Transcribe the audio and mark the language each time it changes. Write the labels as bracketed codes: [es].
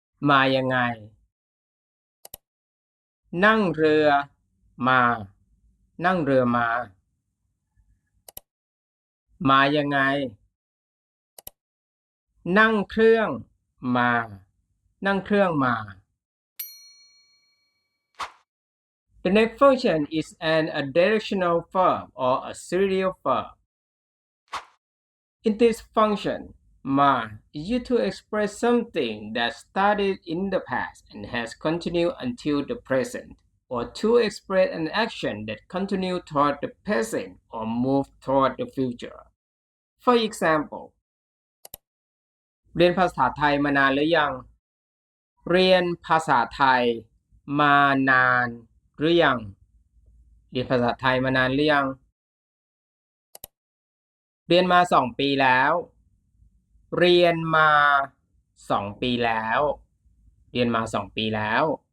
[th] มายังไง นั่งเรือมา นั่งเรือมา มายังไง นั่งเครื่องมา นั่งเครื่องมา [en] The next function is an additional verb or a serial verb. In this function, ma is used to express something that started in the past and has continued until the present, or to express an action that continues toward the present or moves toward the future. For example, [th] เรียนภาษาไทยมานานหรือยัง เรียนภาษาไทยมานานหรือยัง เรียนภาษาไทยมานานหรือยัง เรียนมา2 ปีแล้ว เรียนมา2 ปีแล้ว เรียนมา2 ปีแล้ว